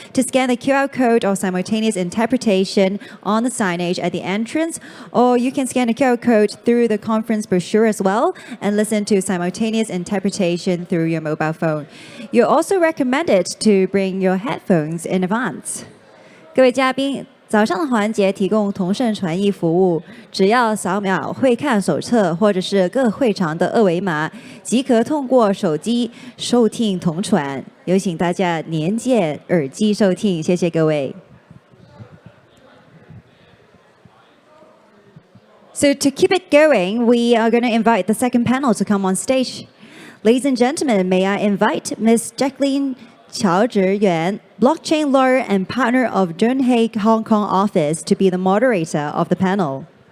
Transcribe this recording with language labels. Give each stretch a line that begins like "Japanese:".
English: to scan the QR code or simultaneous interpretation on the signage at the entrance, or you can scan the QR code through the conference brochure as well and listen to simultaneous interpretation through your mobile phone. You're also recommended to bring your headphones in advance.
Chinese: 各位嘉宾，早上的环节提供同声传译服务，只要扫描会看手册或者是各会场的二维码，即可通过手机收听同传。有请大家连接耳机收听，谢谢各位。
English: So to keep it going, we are going to invite the second panel to come on stage. Ladies and gentlemen, may I invite Ms. Jacqueline Qiao Yuan, blockchain lawyer and partner of Dunhaig Hong Kong office, to be the moderator of the panel.